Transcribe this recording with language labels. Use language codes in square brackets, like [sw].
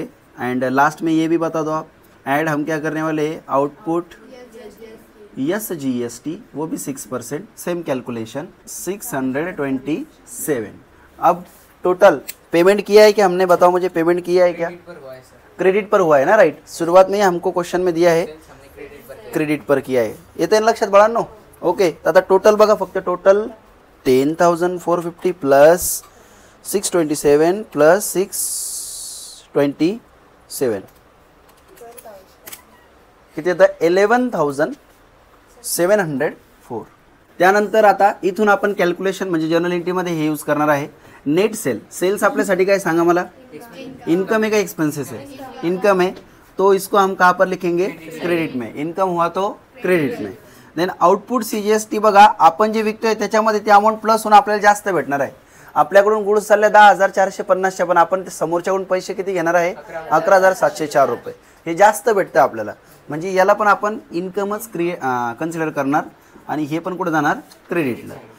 [hi] And last में ये भी बता दो आप, ऐड हम क्या करने वाले हैं, आउटपुट यस GST वो भी 6%. Same calculation 627. अब टोटल पेमेंट किया है क्या हमने, बताओ मुझे पेमेंट किया है क्या, क्रेडिट पर हुआ है सर. क्रेडिट पर हुआ है ना, राइट. शुरुआत में हमको क्वेश्चन में दिया है सेल्स हमने क्रेडिट पर किया. क्रेडिट पर किया [mr] आहे. येते ना लक्षात बाळांनो. ओके. आता टोटल बघा, फक्त टोटल 10,450 प्लस 627 प्लस 627 किती येतं, 11,704. त्यानंतर आता इथून आपण कॅल्क्युलेशन म्हणजे जर्नल एंट्रीमध्ये हे यूज करणार आहे. नेट सेल्स आपल्यासाठी काय सांगा मला, [hi] इनकम है का एक्सपेंसेस है, इनकम है तो इसको हम कहाँ पर लिखेंगे, क्रेडिट में, इनकम हुआ तो क्रेडिट में. [mr] देन आउटपुट CGST बघा, आपण जे विकतोय त्याच्यामध्ये ते अमाऊंट प्लस होऊन आपल्याला जास्त भेटणार आहे. आपल्याकडून गुड्स चालले 10,450च्या, पण आपण समोरच्याकडून पैसे किती घेणार आहे, 11,704 रुपये. हे जास्त भेटतं आपल्याला, म्हणजे याला पण आपण इन्कमच कन्सिडर करणार आणि हे पण कुठे जाणार, क्रेडिटला.